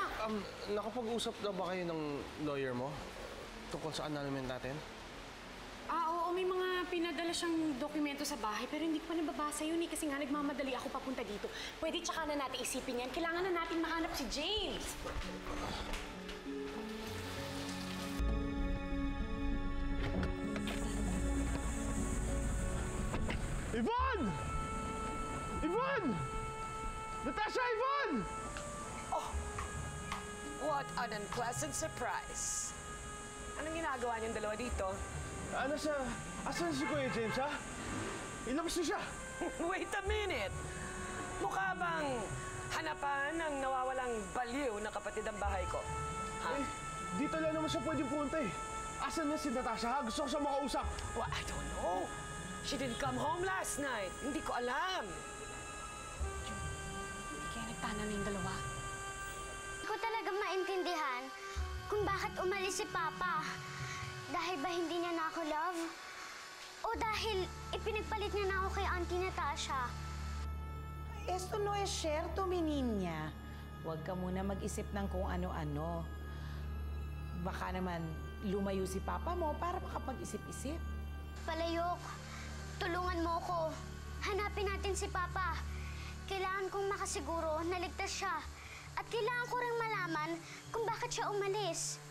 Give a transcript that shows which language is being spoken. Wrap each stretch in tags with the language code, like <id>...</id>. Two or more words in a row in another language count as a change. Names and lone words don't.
<tl>Nakapag-usap na ba kayo ng lawyer mo? Tungkol sa annulment natin? Oo, may mga pinadala siyang dokumento sa bahay, pero hindi ko pa nababasa yun eh, kasi nga nagmamadali ako papunta dito. Pwede tsaka na natin isipin yan. Kailangan na natin mahanap si James. Yvonne! Yvonne! Natasha, Yvonne!</tl> <en>Oh, what an unpleasant surprise.</en> <tl>Anong ginagawa niyong dalawa dito? Ano siya? Asan si Kuya James, ha? Ilabas niyo siya!</tl> <en>Wait a minute!</en> <tl>Mukha bang hanapan ng nawawalang baliw na kapatid ang bahay ko? Ha? Eh, dito lang naman siya pwedeng punta eh. Asan na si Natasha, ha? Gusto ko siya makausap.</tl> <en>Well, I don't know. She didn't come home last night.</en> <tl>Hindi ko alam. Hindi kaya nagtana na yung dalawa. Hindi ko talaga maintindihan kung bakit umalis si Papa. Dahil ba hindi niya na ako love? O dahil ipinagpalit niya na ako kay Auntie Natasha?</tl> <es>Esto no es cierto, mi niña.</es> <tl>Huwag ka muna mag-isip ng kung ano-ano. Baka naman lumayo si Papa mo para makapag-isip-isip. Palayok, tulungan mo ko. Hanapin natin si Papa. Kailangan kong makasiguro na ligtas siya. At kailangan ko rin malaman kung bakit siya umalis.</tl>